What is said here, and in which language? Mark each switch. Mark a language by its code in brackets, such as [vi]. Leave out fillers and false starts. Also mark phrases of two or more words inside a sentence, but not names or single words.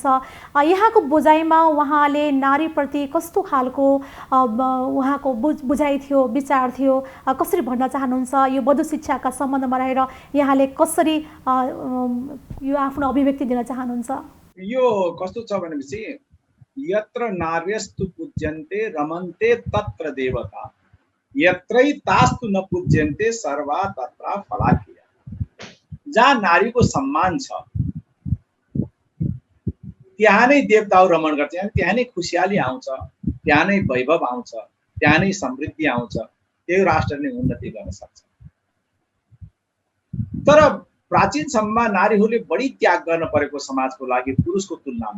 [ne] यहाँको बुझाइमा उहाँले नारीप्रति कस्तो खालको उहाँको बुझाइ थियो, विचार थियो, कसरी भन्न चाहनुहुन्छ? यो वधु शिक्षाका सम्बन्धमा रहेर यहाँले कसरी यो आफ्नो अभिव्यक्ति दिन चाहनुहुन्छ? यो कस्तो छ भनेपछि [sa] यत्र नार्यस्तु पूज्यन्ते रमन्ते तत्र देवता, यत्रैतास्तु न पूज्यन्ते सर्वा तत्र फलाकिया। [ne] जहाँ नारीको सम्मान छ त्यहाँ नै देवताहरू रमण गर्छ, त्यहाँ नै खुसियाली आउँछ, त्यहाँ नै वैभव आउँछ, त्यहाँ नै समृद्धि आउँछ, त्यो राष्ट्रले उन्नति गर्न सक्छ। तर प्राचीन समयमा नारीहरूले बढी त्याग गर्न परेको समाजको लागि पुरुषको तुलनामा।